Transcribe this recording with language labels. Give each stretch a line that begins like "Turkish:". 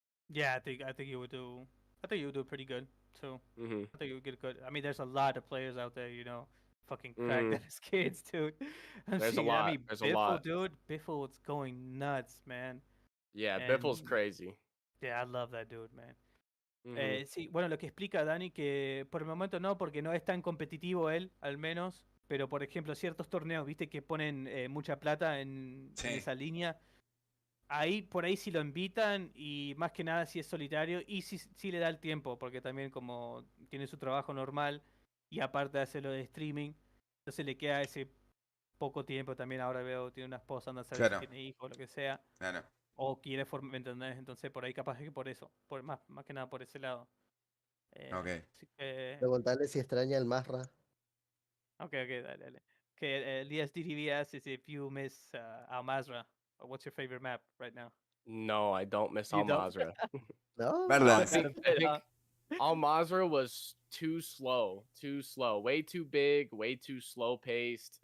English: Yeah, I think you would do. I think you would do pretty good too. Hmm I think you would get good. I mean, there's a lot of players out there, fucking cracked Mm, at his kids, dude. I'm there's a seeing. I lot. mean, There's a Biffle, lot. dude. Biffle was going nuts, man. Yeah, Biffle's And crazy. yeah, I love that dude, man. Hmm.
Spanish: Sí, bueno, lo que explica Dani que por el momento no, porque no es tan competitivo él, al menos. Pero por ejemplo, ciertos torneos, viste, que ponen mucha plata en Sí, esa línea. Ahí, por ahí sí lo invitan y más que nada si es solitario y si le da el tiempo, porque también como tiene su trabajo normal y aparte hace lo de streaming, entonces le queda ese poco tiempo también. Ahora veo, tiene una esposa, anda a saber si claro, tiene hijos o lo que sea, claro. o quiere formar, ¿me entendés? Entonces por ahí capaz que por eso, más que nada por ese lado. Ok. Así que, Preguntarle si extraña el Marra. ok, dale.
English: Que Elias DDB asks is if you miss Al Mazrah, or what's your favorite map right now? No, I don't miss You Al don't? Mazrah.
Spanish: ¿No?
English: No, I Verdansk. think I think Uh, Al Mazrah was too slow, way too big, way too slow paced.